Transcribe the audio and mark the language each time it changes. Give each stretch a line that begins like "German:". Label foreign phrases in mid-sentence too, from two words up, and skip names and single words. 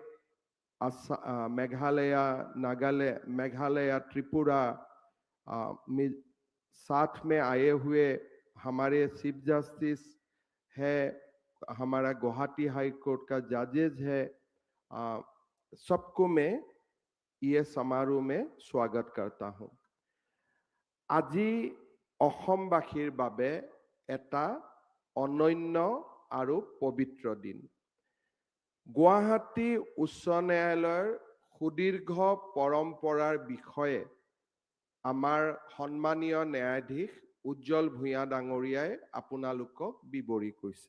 Hindi: मेघालय, मेघालय, त्रिपुरा साथ में आए हुए हमारे
English: Chief Justice
Hindi: है, हमारा गुवाहाटी हाई कोर्ट का जजेस है, सबको मैं ये समारोह में स्वागत करता हूँ।
Assamese: আজি অসমবাসীৰ বাবে এটা অনন্য আৰু পবিত্ৰ দিন। গুৱাহাটী উচ্চ ন্যায়ালয়ৰ সুদীৰ্ঘ পৰম্পৰাৰ বিষয়ে আমাৰ সন্মানীয় ন্যায়াধীশ উজ্জ্বল ভূঞা ডাঙৰীয়াই আপোনালোকক বিৱৰি কৈছে।